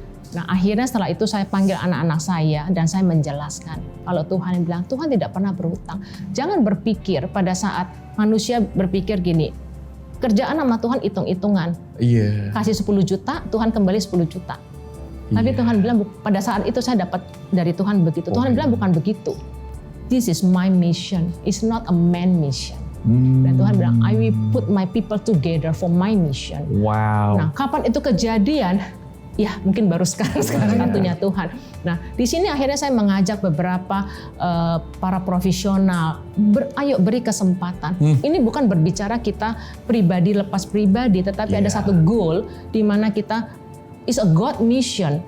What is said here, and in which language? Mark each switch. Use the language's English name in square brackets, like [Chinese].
[Indonesian] Nah, akhirnya setelah itu saya panggil anak-anak saya dan saya menjelaskan kalau Tuhan bilang Tuhan tidak pernah berhutang. Jangan berpikir pada saat manusia berpikir gini, kerjaan sama Tuhan hitung-hitungan. Kasih 10 juta, Tuhan kembali 10 juta. Tapi Tuhan bilang pada saat itu saya dapat dari Tuhan begitu. Tuhan bilang bukan begitu. [English] This is my mission. It's not a man mission. [Indonesian] Dan Tuhan bilang, [English] I will put my people together for my mission. Wow. [Indonesian] Nah, kapan itu kejadian? Ya, mungkin baru sekarang satunya Tuhan. Nah, di sini akhirnya saya mengajak beberapa para profesional, ayo beri kesempatan. Ini bukan berbicara kita pribadi lepas pribadi, tetapi ada satu goal di mana kita [English] is a God mission.